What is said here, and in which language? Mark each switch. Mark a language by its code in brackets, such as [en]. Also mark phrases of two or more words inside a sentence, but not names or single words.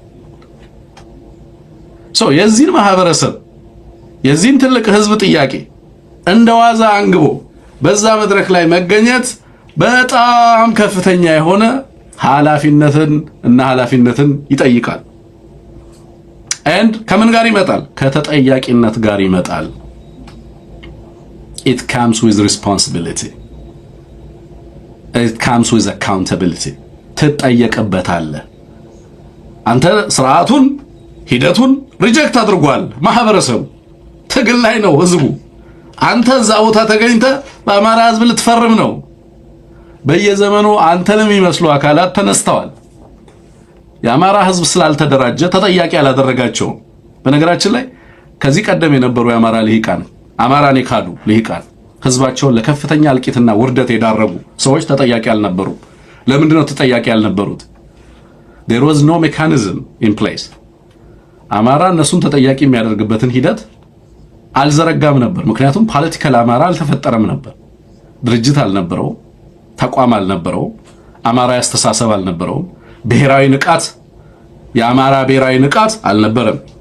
[am] የዚህን ማህበረሰብ የዚህን ትልቅ ህዝብ ጥያቄ እንደዋዛ አንግቦ በዛ መድረክ ላይ መገኘት በጣም ከፍተኛ የሆነ ኃላፊነትን ይጠይቃል። ከምን ጋር ይመጣል? ከተጠያቂነት ጋር ይመጣል። [en] it comes with responsibility, it comes with accountability። [am] ትጠየቅበታለህ። አንተ ስርዓቱን ሂደቱን ሪጀክት አድርጓል። ማህበረሰቡ ትግል ላይ ነው ህዝቡ። አንተ እዛ ቦታ ተገኝተህ በአማራ ህዝብ ልትፈርም ነው። በየዘመኑ አንተንም የሚመስሉ አካላት ተነስተዋል። የአማራ ህዝብ ስላልተደራጀ ተጠያቂ ያላደረጋቸውም። በነገራችን ላይ ከዚህ ቀደም የነበሩ የአማራ ልሂቃን አማራን የካዱ ልሂቃን ህዝባቸውን ለከፍተኛ እልቂትና ውርደት የዳረጉ ሰዎች ተጠያቂ አልነበሩም። ለምንድን ነው ተጠያቂ ያልነበሩት? [en] there was no mechanism in place። [am] አማራ እነሱን ተጠያቂ የሚያደርግበትን ሂደት አልዘረጋም ነበር። ምክንያቱም ፖለቲካል አማራ አልተፈጠረም ነበር። ድርጅት አልነበረው፣ ተቋም አልነበረው፣ አማራዊ አስተሳሰብ አልነበረው፣ ብሔራዊ ንቃት የአማራ ብሔራዊ ንቃት አልነበረም።